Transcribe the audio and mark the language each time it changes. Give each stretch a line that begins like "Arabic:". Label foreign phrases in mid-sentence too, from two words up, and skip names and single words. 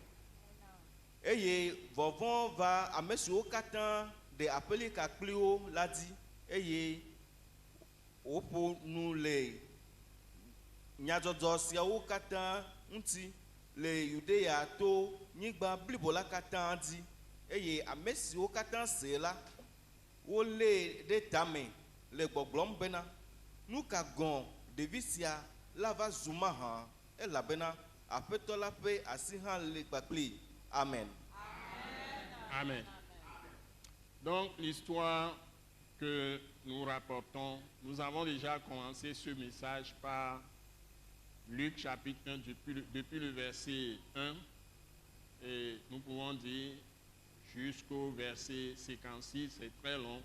Ewe: eye vɔvɔ̃ va ame siwo katã ɖe aƒelika kpli wo la dzi eye woƒo nu le nyadzɔdzɔ siawo katã ŋuti le Yudea to nyigba blibo la katã dzi eye ame siwo katã se la wolé ɖe tame le gbɔgblɔm bena nu ka gɔ̃ ɖevi sia la va zu mahã elabena aƒetɔ la ƒe asi hã le kpakpli.
French: Amen. Amen. Donc l'histoire que nous rapportons, nous avons déjà commencé ce message par Luc chapitre 1 depuis le verset 1 et nous pouvons dire jusqu'au verset 56, c'est très long.